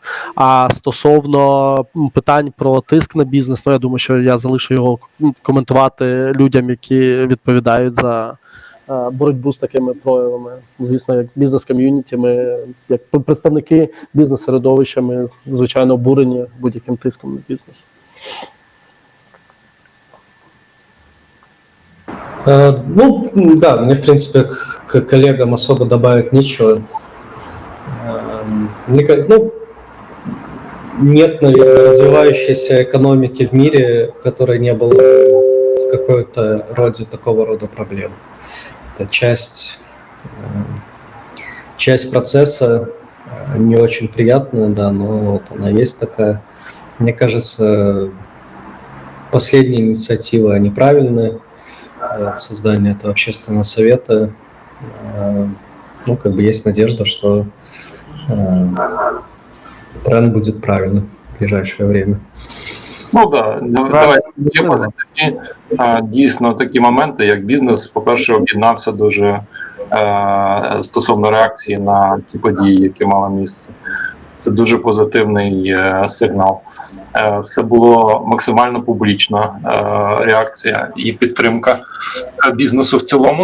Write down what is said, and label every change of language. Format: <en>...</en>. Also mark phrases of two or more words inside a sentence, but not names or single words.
<uk>А стосовно питань про тиск на бізнес, ну, я думаю, що я залишу його коментувати людям, які відповідають за боротьбу з такими проявами. Звісно, як бізнес-ком'юніті, ми, як представники бізнес-середовища, ми, звичайно, обурені будь-яким тиском на бізнес.</uk> <ru>Ну, да, мне, в принципе, к коллегам особо добавить нечего. Ну, нет, наверное, развивающейся экономики в мире, в которой не было в какой-то роде такого рода проблем. Это часть процесса, не очень приятная, да, но вот она есть такая. Мне кажется, последние инициативы, они правильные. Создание этого общественного совета. Ну, как бы есть надежда, что тренд будет правильным в ближайшее время.</ru> <uk>Ну так, давайте є позитивні. Дійсно, такі моменти, як бізнес, по-перше, об'єднався дуже стосовно реакції на ті події, які мали місце. Це дуже позитивний сигнал. Це було максимально публічна реакція і підтримка бізнесу в цілому.</uk>